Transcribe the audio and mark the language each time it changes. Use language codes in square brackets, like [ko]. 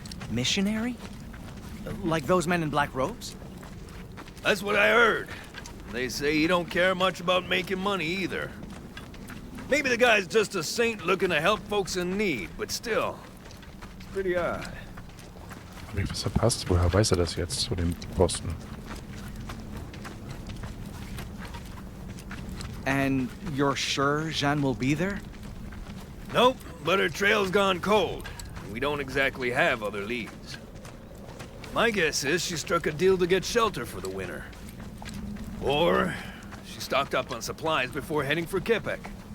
[en] Missionary? Like those men in black robes? That's what I heard. They say he don't care much about making money either. Maybe the guy's just a saint looking to help folks in need, but still, it's pretty odd. [de] Hab ich was verpasst? Woher weiß er das jetzt zu dem Posten? [en] And you're sure Jeanne will be there? Nope, but her trail's gone cold. And we don't exactly have other leads. My guess is she struck a deal to get shelter for the winter. Or she stocked up on supplies before heading for Quebec.